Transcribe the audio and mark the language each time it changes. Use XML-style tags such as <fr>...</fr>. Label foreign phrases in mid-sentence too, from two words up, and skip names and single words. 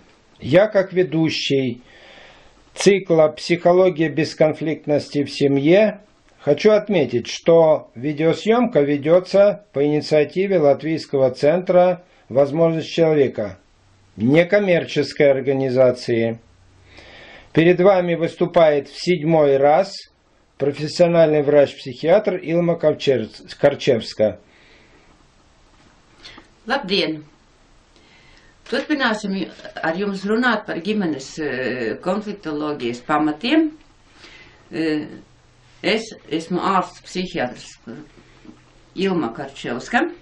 <ru>Я, как ведущий цикла «Психология бесконфликтности в семье», хочу отметить, что видеосъемка ведется по инициативе Латвийского центра «Возможность человека», некоммерческой организации. Перед вами выступает в 7-й раз профессиональный врач-психиатр Илма Karčevska.</ru> <lv>Labdien! Turpināsim ar jums runāt par ģimenes konfliktoloģijas pamatiem. Es esmu ārsts psihiatrs Ilma Karčevska.</lv>